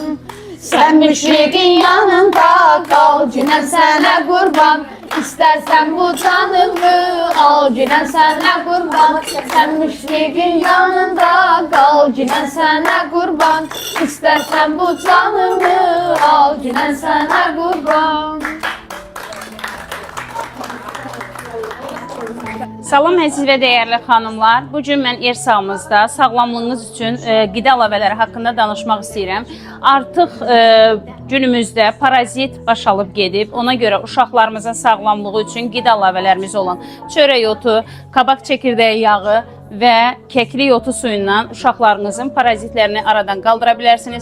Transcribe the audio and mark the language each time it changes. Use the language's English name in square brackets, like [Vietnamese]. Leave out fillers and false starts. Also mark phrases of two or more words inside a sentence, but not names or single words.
[Turkish] Sen müşrikin yanında kal cinen sana kurban. İstersen bu canımı al cinen sana kurban. Sen müşrikin yanında kal cinen sana kurban. İstersen bu canımı al cinen sana kurban. [Azerbaijani] Salam əziz və dəyərli xanımlar. Bu gün mən Ersağımızda sağlamlığınız üçün qida əlavələri haqqında danışmaq istəyirəm. Artıq günümüzdə parazit baş alıb gedib. Ona görə uşaqlarımızın sağlamlığı üçün qida əlavələrimiz olan çörək otu, kabak çəkirdəyi yağı və kəklik otu suyundan uşaqlarınızın parazitlərini aradan qaldıra bilərsiniz.